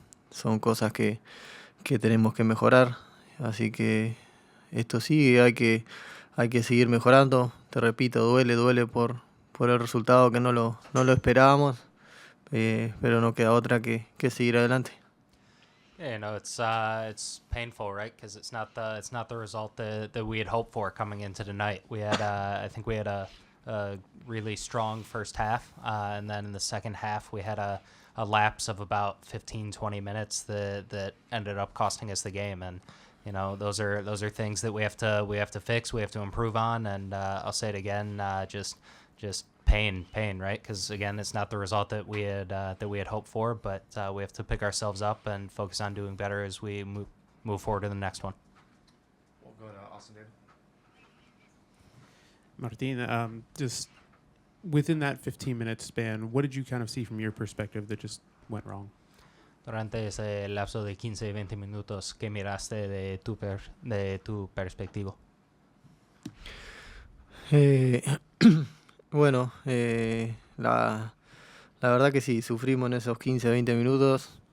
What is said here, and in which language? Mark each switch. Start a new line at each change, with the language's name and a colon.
Spanish: Son cosas que tenemos que mejorar, así que esto sigue, hay que seguir mejorando. Te repito, duele por el resultado que no lo esperábamos, pero no queda otra que seguir adelante.
English: Yeah, no, it's painful, right? Because it's not the result that we had hoped for coming into tonight. We had I think we had a really strong first half, and then in the second half we had a lapse of about 15-20 minutes that ended up costing us the game. And you know, those are things that we have to fix, we have to improve on. And I'll say it again, just pain, right? Because again, it's not the result that we had hoped for, but we have to pick ourselves up and focus on doing better as we move forward to the next one. We'll go to Austin David. Martin, just within that 15-minute span, what did you kind of see from your perspective that just went wrong?
Spanish: Durante ese lapso de 15-20 minutos, ¿qué miraste de tu perspectiva? Bueno, la verdad que sí, sufrimos en esos 15-20 minutos.